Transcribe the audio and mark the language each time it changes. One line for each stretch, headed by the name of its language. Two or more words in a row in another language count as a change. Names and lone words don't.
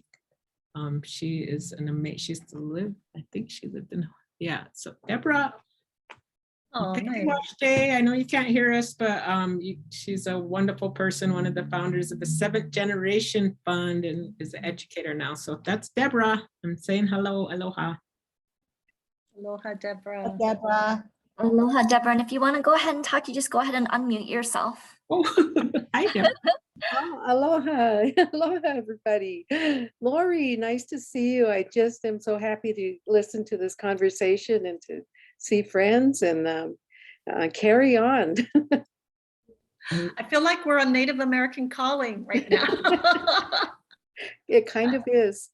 English: She is an amazing, she used to live, I think she lived in, so Deborah. Oh, Thank you, nice. Jay. I know you can't hear us, but she's a wonderful person, one of the founders of the 7th Generation Fund, and is an educator now. So that's Deborah. I'm saying hello, aloha. Aloha, Deborah. Deborah. Aloha, Deborah. And if you want to go ahead and talk, you just go ahead and unmute yourself. Oh, hi, Deborah. Oh, aloha. Aloha, everybody. Lori, nice to see you. I just am so happy to listen to this conversation and to see friends and carry on. I feel like we're on Native American calling right now. It kind of is.